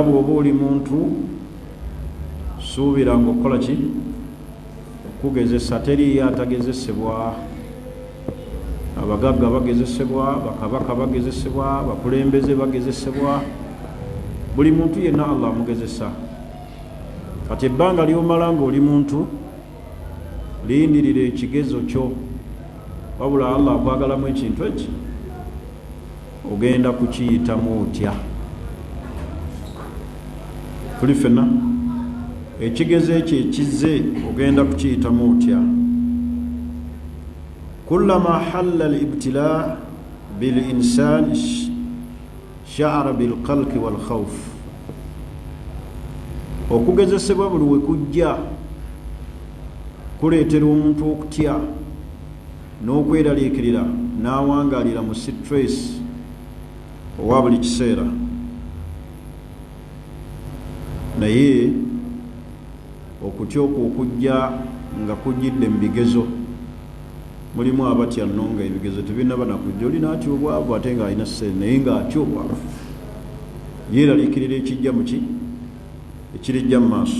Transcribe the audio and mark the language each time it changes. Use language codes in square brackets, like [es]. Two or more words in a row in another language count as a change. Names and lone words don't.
[lg] bw'oba oli muntu suubiranga okukola ki okugezesa teriyo atagezesebwa abagagga bagezesebwa bakabaka bagezesebwa bakulembeze bagezesebwa buli muntu yenna Allah amugezesa kati ebbanga ly'omala ng'oli muntu lindirira ekigezo kyo wabula Allah akwagalamu ekintu eki ogenda kukiyitamu otya. Tuli ffenna ekigezo ekyo ekizze ogenda kukiyitamu otya. [ar] كلما حل الابتلاء بالإنسان شعر بالقلق والخوف. [lg] okugezesebwa buli we kujja kuleetera omuntu okutya n'okweraliikirira n'awangalira mu stress owa buli kiseera. naye okutya okwo okujja nga kujjidde mu bigezo, mulimu abatya nno nga ebigezo tebinaba nakujja, olina atya obwavu ate ng'alina ssente naye ng'atya obwavu, yeeraliikirira ekijja muki ekirijja mu maaso.